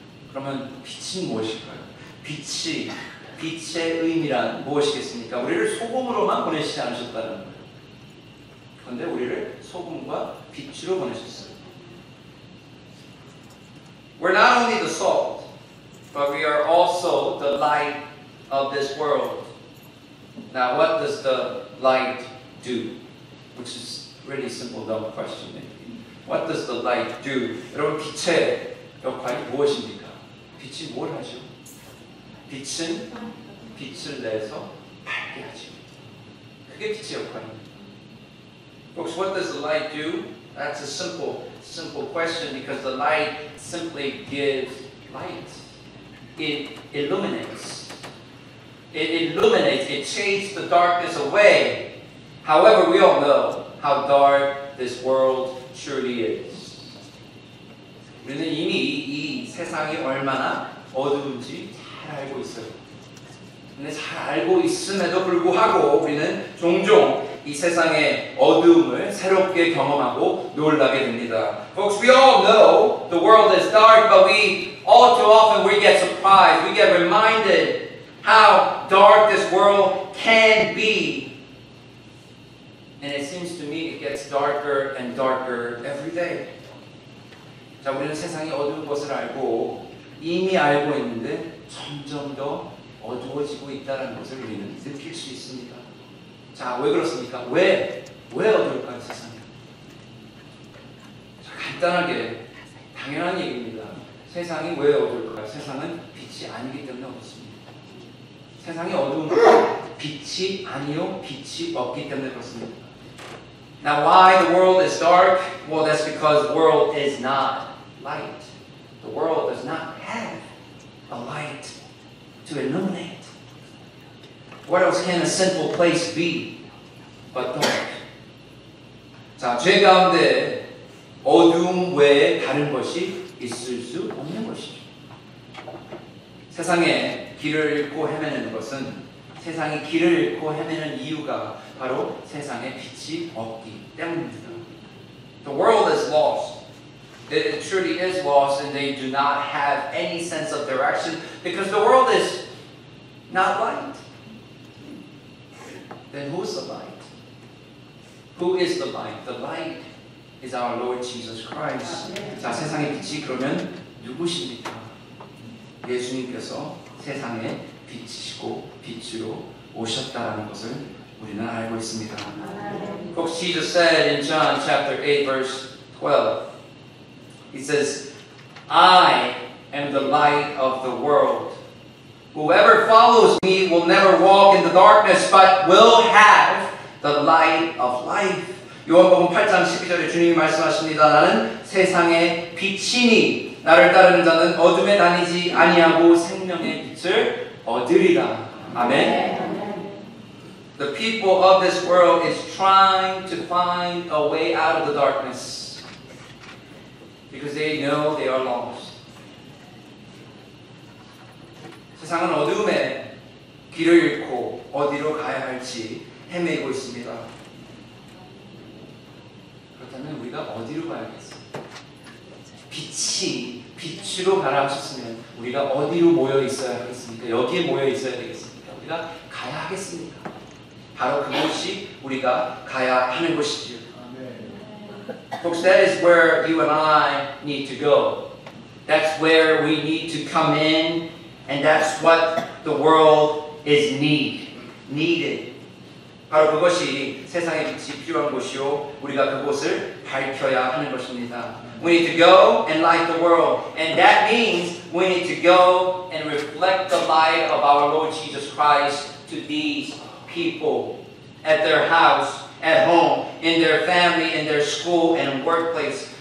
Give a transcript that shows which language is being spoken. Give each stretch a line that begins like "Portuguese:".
Korean: 그러면 빛이 무엇일까요? 빛의 의미란 무엇이겠습니까? 우리를 소금으로만 보내시지 않으셨다는 거예요. 그런데 우리를 소금과 빛으로 보내셨어요.
English: We're not only the salt, but we are also the light of this world. Now, what does the light do? Which is really simple, dumb question. What does the light do?
Korean: 여러분, 빛의 역할이 무엇입니까? 빛이 뭘 하죠? 빛은 빛을 내서 밝게 하죠. 그게 빛의 역할입니다.
English: Folks, what does the light do? That's a simple question because the light simply gives light. It illuminates. It illuminates. It shades the darkness away. However, we all know how dark this world truly is.
Korean: 우리는 이미 이 세상이 얼마나 어두운지 잘 알고 있어요. 근데 잘 알고 있음에도 불구하고 우리는 종종 이 세상의 어두움을 새롭게 경험하고 놀라게 됩니다.
English: Folks, we all know the world is dark, but we all too often we get surprised, we get reminded how dark this world can be. And it seems to me it gets darker and darker every day.
Korean: 자, 우리는 세상이 어두운 것을 알고 이미 알고 있는데 점점 더 어두워지고 있다는 것을 우리는 느낄 수 있습니다. 자, 왜 그렇습니까? 왜 어두울까요, 세상이? 자, 간단하게 당연한 얘기입니다. 세상이 왜 어두울까요? 세상은 빛이 아니기 때문에 어둡습니다. 세상이 어두운 것은 빛이 아니요, 빛이 없기 때문에 그렇습니다.
English: Now, why the world is dark? Well, that's because the world is not light. The world does not have a light to illuminate. What else can a sinful place be but dark?
Korean: 자, 죄 가운데 어두움 외에 다른 것이 있을 수 없는 것이죠. 세상에 길을 잃고 헤매는 것은 세상이 길을 잃고 헤매는 이유가 바로 세상에 빛이 없기 때문입니다.
English: The world is lost. It truly is lost, and they do not have any sense of direction because the world is not light. Then who's the light? Who is the light? The light is our Lord Jesus Christ.
Korean: 자, 세상의 빛이 그러면 누구십니까? 예수님께서 세상의 빛이시고 빛으로 오셨다는 것을 우리는 알고 있습니다.
English: Folks, Jesus said in John chapter 8 verse 12, He says, I am the light of the world. Whoever follows me will never walk in the darkness, but will have the light of life.
Korean: 요한복음 8장 12절에 주님이 말씀하십니다. 나는 세상의 빛이니 나를 따르는 자는 어둠에 다니지 아니하고 생명의 빛을 얻으리라. 아멘.
English: The people of this world is trying to find a way out of the darkness because they know they are lost.
Korean: 세상은 어두움에 길을 잃고 어디로 가야 할지 헤매고 있습니다. 그렇다면 우리가 어디로 가야겠어요? 빛이 빛으로 가라 하셨으면 우리가 어디로 모여 있어야 하겠습니까? 여기에 모여 있어야 되겠습니까? 우리가 가야 하겠습니까? 바로 그곳이 우리가 가야 하는 것이지요.
English: Folks, that is where you and I need to go. That's where we need to come in, and that's what the world is needed.
Korean: 바로 그것이 세상의 빛이 필요한 곳이요, 우리가 그곳을 밝혀야 하는 것입니다.
English: We need to go and light the world, and that means we need to go and reflect the light of our Lord Jesus Christ to these people at their house, at home, in their family, in their school, and workplace.